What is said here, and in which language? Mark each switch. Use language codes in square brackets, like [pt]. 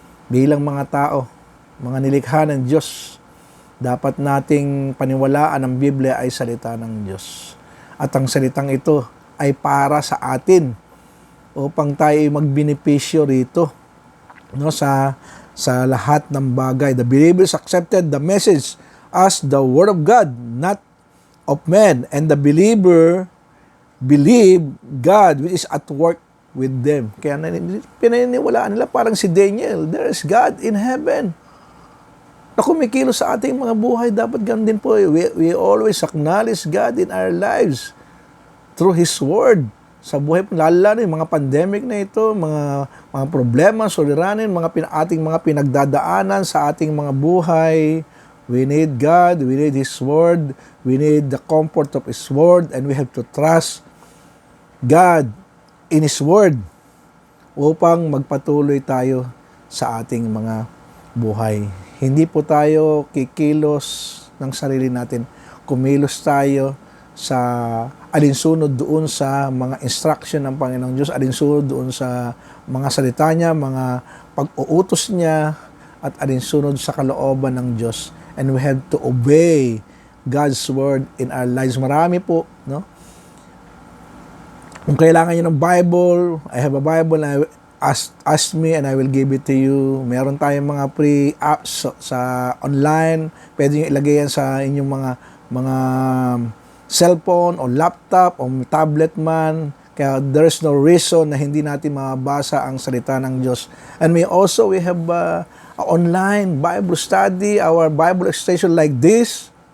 [tl] Bilang mga tao, mga nilikha ng Diyos, dapat nating paniwalaan ang Biblia ay salita ng Diyos. At ang salitang ito ay para sa atin upang tayo magbenepisyo rito, no, sa lahat ng bagay. [en] The believers accepted the message as the word of God, not of men, and the believer believe God which is at work with them. [tl] Kaya pinaniniwalaan nila parang si Daniel, [en] there is God in heaven [tl] na kumikilos sa ating mga buhay. Dapat ganun din po. [en] We always acknowledge God in our lives through His Word. [tl] Sa buhay po, lalo yung mga pandemic na ito, mga problema, suliranin, ating mga pinagdadaanan sa ating mga buhay. [en] We need God, we need His Word, we need the comfort of His Word, and we have to trust God in His Word [tl] upang magpatuloy tayo sa ating mga buhay. Hindi po tayo kikilos ng sarili natin. Kumilos tayo sa alinsunod doon sa mga instruction ng Panginoong Diyos, alinsunod doon sa mga salita niya, mga pag-uutos niya, at alinsunod sa kalooban ng Diyos. [en] And we have to obey God's Word in our lives. [tl] Marami po, no? Kung kailangan niyo ng Bible, [en] I have a Bible, and ask me and I will give it to you. [tl] Meron tayong mga free apps sa online. Pwede niyo ilagay yan sa inyong mga cellphone o laptop o tablet man. Kaya [en] there's no reason [tl] na hindi natin mabasa ang salita ng Diyos. [en] And we have online Bible study, our Bible station like this.